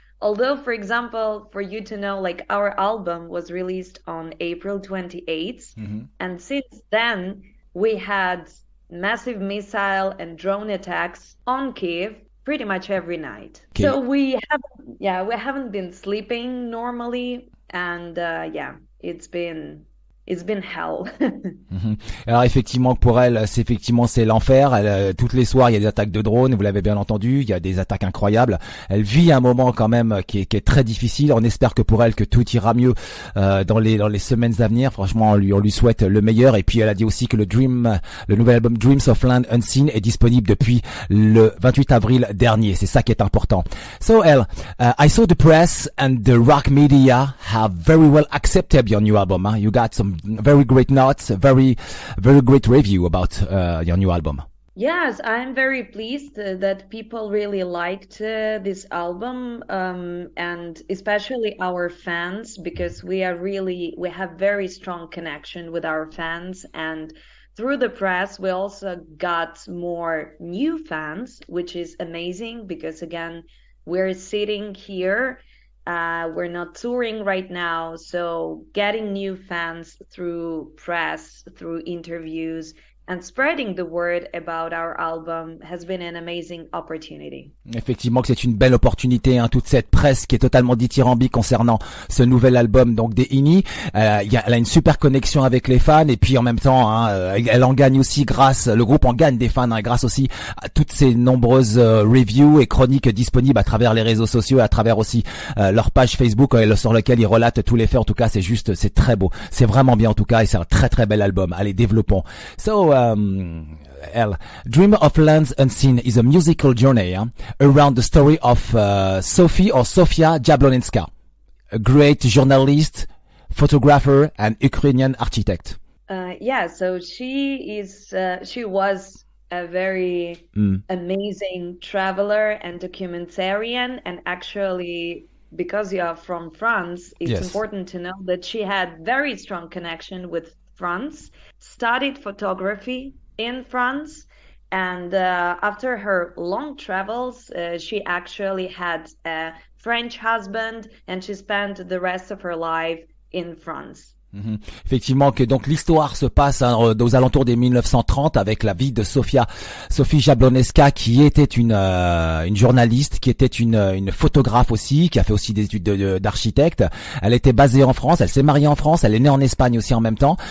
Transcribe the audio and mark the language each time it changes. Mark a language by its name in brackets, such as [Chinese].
[English] Although, for example, for you to know, like our album was released on April 28th, and since then we had massive missile and drone attacks on Kiev pretty much every night. Okay. So we haven't been sleeping normally, and it's been hell. [French] Alors effectivement pour elle, c'est l'enfer. Toutes les soirs il y a des attaques de drones, vous l'avez bien entendu, il y a des attaques incroyables. Elle vit un moment quand même qui est très difficile. On espère que pour elle que tout ira mieux dans les semaines à venir. Franchement on lui souhaite le meilleur. Et puis elle a dit aussi que le nouvel album Dreams of Land Unseen est disponible depuis le 28 avril dernier. C'est ça qui est important. [English] So Helle, I saw the press and the rock media have very well accepted your new album. Huh? You got some very great notes, very great review about your new album. Yes, I'm very pleased that people really liked this album, and especially our fans, because we have very strong connection with our fans, and through the press we also got more new fans, which is amazing, because again we're sitting here. We're not touring right now, so getting new fans through press, through interviews, and spreading the word about our album has been an amazing opportunity. [French] Effectivement que c'est une belle opportunité, hein, toute cette presse qui est totalement dithyrambique concernant ce nouvel album donc des Ignea. Elle a une super connexion avec les fans, et puis en même temps hein, elle en gagne aussi le groupe en gagne des fans hein, grâce aussi à toutes ces nombreuses reviews et chroniques disponibles à travers les réseaux sociaux, à travers aussi leur page Facebook sur laquelle ils relatent tous les faits. En tout cas c'est très beau, c'est vraiment bien en tout cas, et c'est un très très bel album. Allez, développons. [English] So Helle, Dream of Lands Unseen is a musical journey around the story of Sofia Jablonska, a great journalist, photographer, and Ukrainian architect. So she was a very amazing traveler and documentarian, and actually, because you are from France, it's important to know that she had very strong connection with France, studied photography in France, and after her long travels, she actually had a French husband, and she spent the rest of her life in France. [French] Effectivement que donc l'histoire se passe aux alentours des 1930 avec la vie de Sophie Jablonska, qui était une journaliste, qui était une photographe aussi, qui a fait aussi des études d'architecte. Elle était basée en France, elle s'est mariée en France, elle est née en Espagne aussi en même temps.